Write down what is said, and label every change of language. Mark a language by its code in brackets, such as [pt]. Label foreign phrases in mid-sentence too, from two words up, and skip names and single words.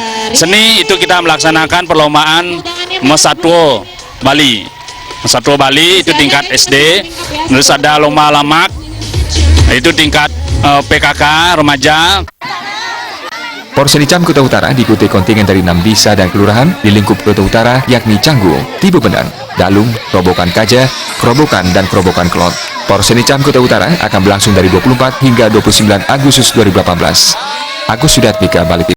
[id] Seni itu kita melaksanakan perlombaan Mesatwa Bali. Mesatwa Bali itu tingkat SD, terus ada lomba lamak, itu tingkat PKK remaja. Porsenicam Kuta Utara diikuti kontingen dari 6 desa dan kelurahan di lingkup Kuta Utara, yakni Canggu, Tibu Benang, Dalung, Kerobokan Kaja, Kerobokan, dan Kerobokan Kelot. Porsenicam Kuta Utara akan berlangsung dari 24 hingga 29 Agustus 2018. Agus Sudatmika, Bali.